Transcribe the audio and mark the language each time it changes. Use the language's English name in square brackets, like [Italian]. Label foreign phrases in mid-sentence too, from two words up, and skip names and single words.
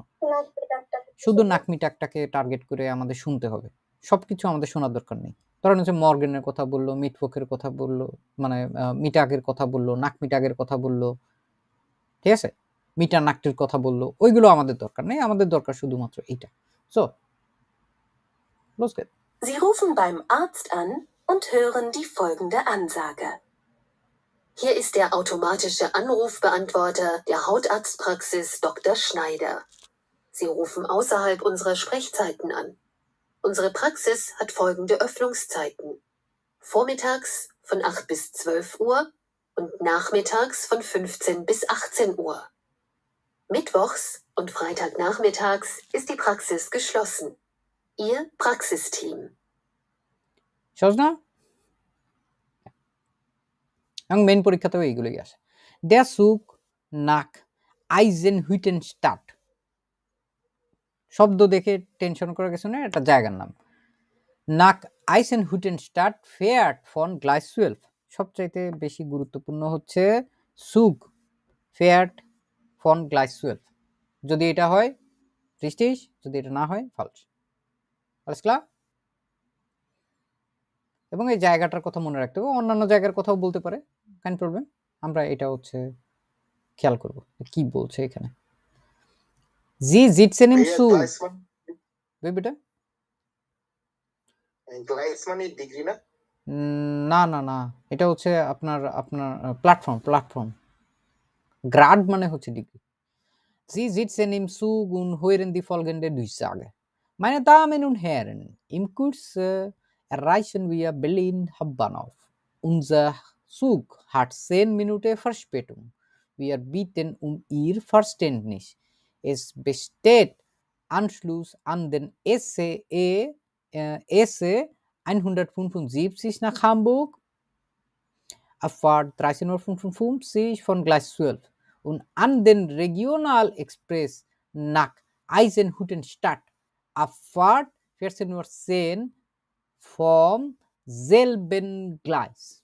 [Bangla] শুধু নাকমিটাগটাকে টার্গেট করে আমাদের শুনতে হবে, সবকিছু আমাদের শোনার দরকার নেই। ধরেন হচ্ছে মর্গেনের কথা বললো, মিটওয়ার্কের কথা বললো, মানে মিটাগের কথা বললো, নাকমিটাগের কথা বললো, ঠিক আছে, মিটার নাকটির কথা বললো, ওইগুলো আমাদের দরকার নেই, আমাদের দরকার শুধুমাত্র এইটা। [German] সো los geht's. Sie rufen beim Arzt an und hören die folgende Ansage. Hier ist der automatische Anrufbeantworter der Hautarztpraxis Dr. Schneider. Sie rufen außerhalb unserer Sprechzeiten an. Unsere Praxis hat folgende Öffnungszeiten: Vormittags von 8 bis 12 Uhr und nachmittags von 15 bis 18 Uhr. Mittwochs und Freitagnachmittags ist die Praxis geschlossen. Ihr Praxisteam. [Bangla] সহজ না? এবং মেইন পরীক্ষাতেও এইগুলোই আসে। [German] Der Zug nach Eisenhüttenstadt, [Bangla] শব্দ দেখে টেনশন করে গেছে না, এটা জায়গার নাম। [German] Nach Eisenhüttenstadt fährt von Gleis 12, [Bangla] সবচাইতে বেশি গুরুত্বপূর্ণ হচ্ছে [German] Zug fährt von Gleis 12, [Bangla] যদি এটা হয় richtig, যদি এটা না হয় falsch. [German] alles klar? [Bangla] এবং এই জায়গাটার কথা মনে রাখতে হবে, অন্যান্য জায়গার কথাও বলতে পারে, কেন প্রবলেম, আমরা এটা হচ্ছে খেয়াল করব কি বলছে এখানে। [German] জি sitzen im Zug, [Bangla] বেটা গ্লাইস মানে ডিগ্রি না? না না না, এটা হচ্ছে আপনার আপনার প্ল্যাটফর্ম, গ্রাড মানে হচ্ছে ডিগ্রি। [German] Sie sitzen im Zug und hören die folgende Durchsage. Meine Damen und Herren, im Kürze erreichen wir Berlin Hauptbahnhof. Unser Zug hat 10 Minuten Verspätung. Wir bitten um Ihr Verständnis. Es besteht Anschluss an den SE 175 nach Hamburg, Abfahrt 13:55 Uhr von Gleis 12 und an den Regionalexpress nach Eisenhüttenstadt, Abfahrt 14:10 Uhr vom selben Gleis.